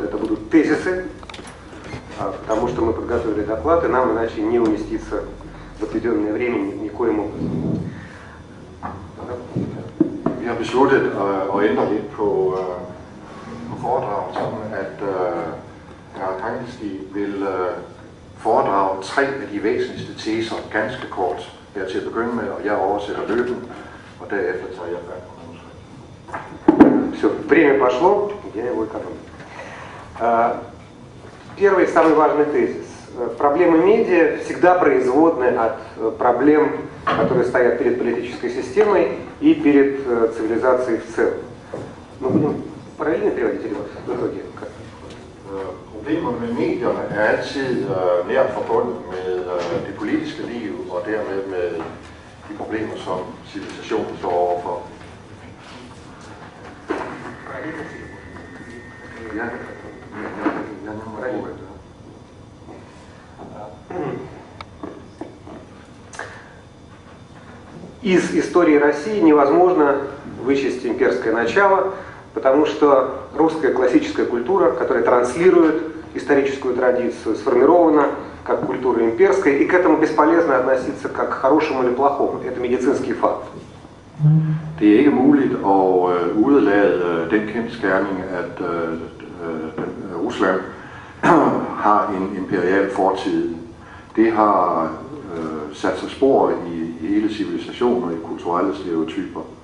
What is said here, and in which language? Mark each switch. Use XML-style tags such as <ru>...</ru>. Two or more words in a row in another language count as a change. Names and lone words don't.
<ru>Это будут тезисы, потому что мы подготовили доклад, и нам иначе не уместиться в отведенное время никоим образом.</ru> <da>Vi har besluttet at ændre lidt på foredraget, sådan at hr. Trykkefrihedsselskabet vil foredrage 3 af de væsentligste teser ganske kort her til at begynde med, og jeg oversætter løbende, og derefter tager jeg fat på manuskript.</da> <ru>Все, время пошло, я его экономлю. Первый и самый важный тезис. Проблемы медиа всегда производны от проблем, которые стоят перед политической системой и перед цивилизацией в целом. Мы будем параллельно переводить или в итоге?</ru> <da>Problemerne med medierne er altid nært forbundet med det politiske liv, og dermed med de problemer, som civilisationen står overfor.</da> <ru>Из истории России невозможно вычесть имперское начало, потому что русская классическая культура, которая транслирует историческую традицию, сформирована как культура имперская, и к этому бесполезно относиться как к хорошему или плохому. Это медицинский факт.</ru> <da>Det er ikke muligt at udelade den kendsgerning, at Rusland har en imperial fortid. Det har sat sig spor i hele civilisationen og i kulturelle stereotyper.</da>